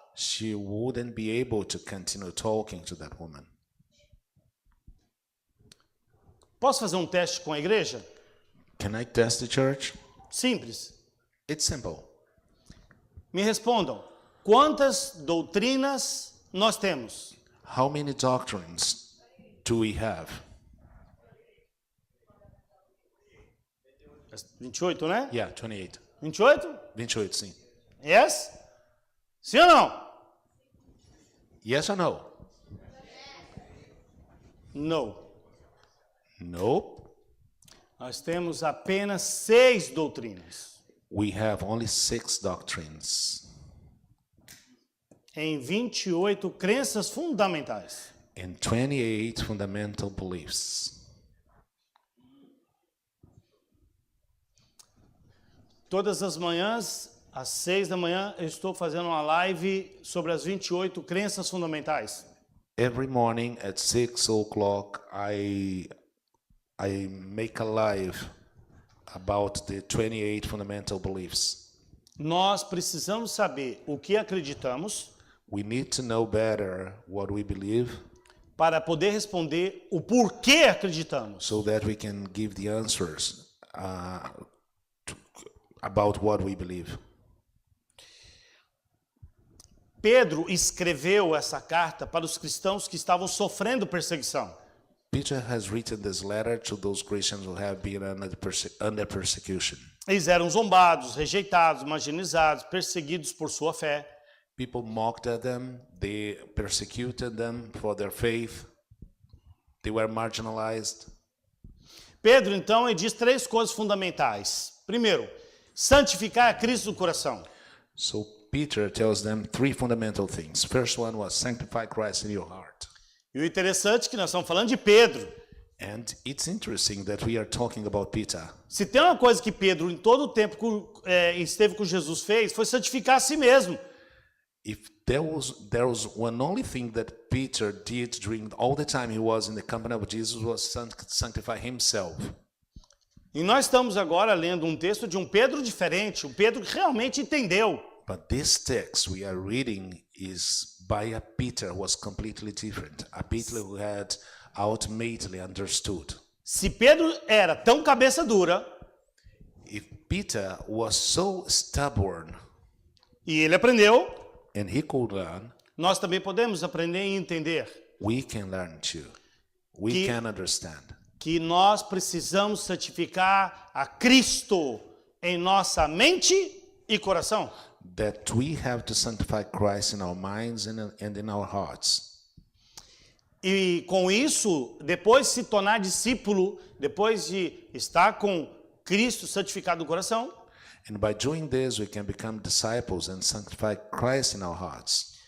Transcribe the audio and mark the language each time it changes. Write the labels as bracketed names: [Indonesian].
[English] She wouldn't be able to continue talking to that woman. [Portuguese] Posso fazer um teste com a igreja? [English] Can I test the church? [Portuguese] Simples. [English] It's simple. [Portuguese] Me respondam. Quantas doutrinas nós temos? [English] How many doctrines do we have? [Portuguese] 28, né? [English] Yeah, 28. [Portuguese] 28? 28, sim. [English] Yes? [Portuguese] Sim ou não? [English] Yes or no? No. Nope. [Portuguese] Nós temos apenas 6 doutrinas [English] We have only 6 doctrines [Portuguese] em 28 crenças fundamentais. [English] and 28 fundamental beliefs. [Portuguese] Todas as manhãs, às 6 da manhã, eu estou fazendo uma live sobre as 28 crenças fundamentais. [English] Every morning at 6 o'clock, I make a live about the 28 fundamental beliefs. [Portuguese] Nós precisamos saber o que acreditamos [English] We need to know better what we believe [Portuguese] para poder responder o porquê acreditamos. [English] so that we can give the answers about what we believe. [Portuguese] Pedro escreveu essa carta para os cristãos que estavam sofrendo perseguição. [English] Peter has written this letter to those Christians who have been under persecution. [Portuguese] Eles eram zombados, rejeitados, marginalizados, perseguidos por sua fé. [English] People mocked at them, they persecuted them for their faith, they were marginalized. [Portuguese] Pedro, então, ele diz 3 coisas fundamentais. Primeiro, santificar a Cristo no coração. [English] So Peter tells them 3 fundamental things. First one was sanctify Christ in your heart. [Portuguese] E o interessante é que nós estamos falando de Pedro. [English] And it's interesting that we are talking about Peter. [Portuguese] Se tem uma coisa que Pedro, em todo o tempo que esteve com Jesus, fez, foi santificar a si mesmo. [English] If there was one only thing that Peter did during all the time he was in the company of Jesus was sanctify himself. [Portuguese] E nós estamos agora lendo um texto de um Pedro diferente, um Pedro que realmente entendeu. [English] But this text we are reading is by a Peter who was completely different, a Peter who had ultimately understood. [Portuguese] Se Pedro era tão cabeça dura, [English] If Peter was so stubborn [Portuguese] e ele aprendeu, [English] and he could learn, [Portuguese] nós também podemos aprender e entender [English] we can learn too. We [Portuguese] Que- [English] can understand [Portuguese] que nós precisamos santificar a Cristo em nossa mente e coração. [English] That we have to sanctify Christ in our minds and in our hearts. [Portuguese] E com isso, depois de se tornar discípulo, depois de estar com Cristo santificado no coração, [English] And by doing this, we can become disciples and sanctify Christ in our hearts.